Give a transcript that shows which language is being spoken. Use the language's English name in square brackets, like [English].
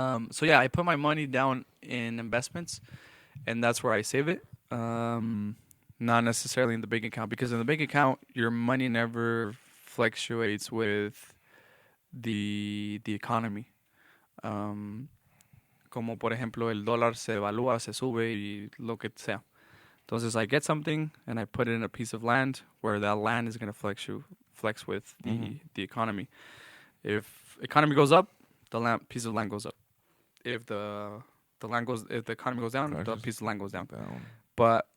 [English] So yeah, I put my money down in investments, and that's where I save it. Not necessarily in the bank account, because in the bank account your money never fluctuates with the economy. [Spanish] Como por ejemplo el dólar se evalúa, se sube y lo que sea. [English] Entonces I get something and I put it in a piece of land where that land is going to flex with the economy. If economy goes up, the piece of land goes up. If the economy goes down, the piece of land goes down. But